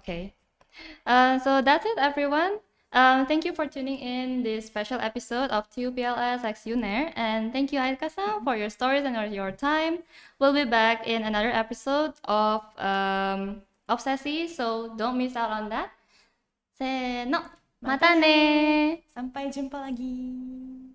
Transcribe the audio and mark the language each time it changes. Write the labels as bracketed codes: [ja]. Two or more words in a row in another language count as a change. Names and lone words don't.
[en] Okay. So that's it, everyone. Thank you for tuning in this special episode of TUPLS X UNER, and thank you, Aika-san, for your stories and your time. We'll be back in another episode of Obsesi, so don't miss out on that. [ja] せーの、またねー。 [id] Sampai jumpa lagi.